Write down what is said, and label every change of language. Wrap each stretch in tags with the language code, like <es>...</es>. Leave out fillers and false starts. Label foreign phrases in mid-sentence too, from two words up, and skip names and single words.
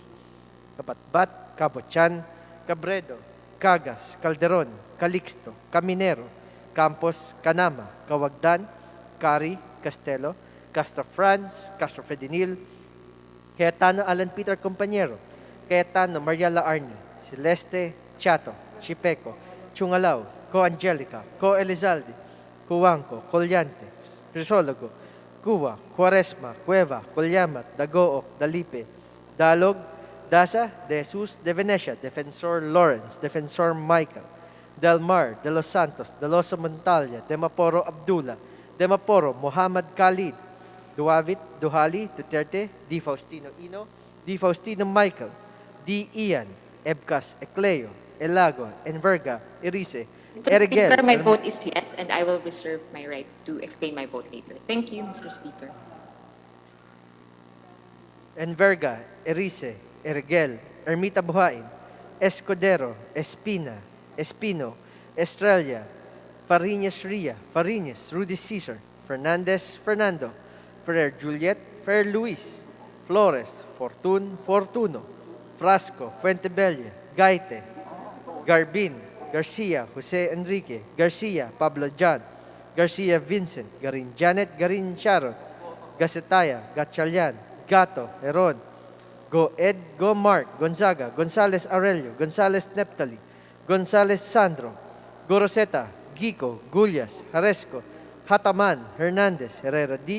<en>Kabatbat, Cabochan, Cabredo, Cagas, Calderon, Calixto, Caminero, Campos, Canama, Cawagdan, Cari, Castelo, Castro Franz, Castro Fredinil, Cayetano Alan Peter Compañero, Cayetano Mariela Arni, Celeste, Chato, Chipeco, Chungalaw, Co Angelica, Co Elizalde, Cuanco, Collante, Crisologo, Cuba, Cuaresma, Cueva, Colyamat, Dagook, Dalipe, Dalog, Dasa, De Jesus, De Venecia, Defensor Lawrence, Defensor Michael, Del Mar, De Los Santos, De Loso Montalia, De Maporo Abdullah, De Maporo Muhammad Khalid, Duavit, Duhali, Duterte, Di Faustino Ino, Di Faustino Michael, Di Ian, Ebcas Ecleo, Elago, Enverga, Erice, Mr. Speaker, my vote is yes, and I will reserve my right to explain my vote later. Thank you, Mr. Speaker. Enverga, Erice, Erigel, Ermita Buhain, Escudero, Espina, Espino, Estrella, Fariñas Ria, Fariñas, Rudy Cesar, Fernandez, Fernando, Ferrer Juliet, Ferrer Luis, Flores, Fortun, Fortuno, Frasco, Fuentebella, Gaite, Garbin, Garcia, Jose Enrique, Garcia, Pablo John, Garcia Vincent, Garin Janet, Garin Sharon, Gacetaya, Gatchalian, Gato, Heron, Go Ed, Go Mark, Gonzaga, Gonzales Aurelio, Gonzales Neptali, Gonzales Sandro, Go Roseta, Gico, Gullias, Haresco, Hataman, Hernandez, Herrera D,</en>